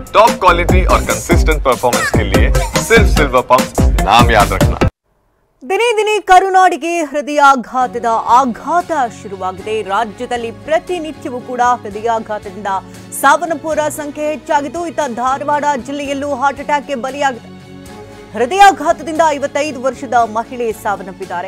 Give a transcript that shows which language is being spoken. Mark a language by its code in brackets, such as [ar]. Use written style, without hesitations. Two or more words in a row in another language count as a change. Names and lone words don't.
[en] top quality [hi] और [en] consistent performance [hi] के लिए सिर्फ सिल्वर पंप नाम याद रखना। [kn] ದಿನೇ ದಿನೇ ಕರುನಾಡಿಗೆ ಹೃದಯಾಘಾತದ ಆಘಾತ ಶುರುವಾಗಿದೆ. ರಾಜ್ಯದಲ್ಲಿ ಪ್ರತಿನಿತ್ಯವೂ ಕೂಡ ಹೃದಯಾಘಾತದಿಂದ ಸಾವನ್ನಪ್ಪುವರ ಸಂಖ್ಯೆ ಹೆಚ್ಚಾಗಿದ್ದು, ಇತ್ತ ಧಾರವಾಡ ಜಿಲ್ಲೆಯಲ್ಲೂ [en] heart attackಗೆ [kn] ಬಲಿಯಾಗಿದೆ. ಹೃದಯಾಘಾತದಿಂದ 55 ವರ್ಷದ ಮಹಿಳೆ ಸಾವನ್ನಪ್ಪಿದ್ದಾರೆ.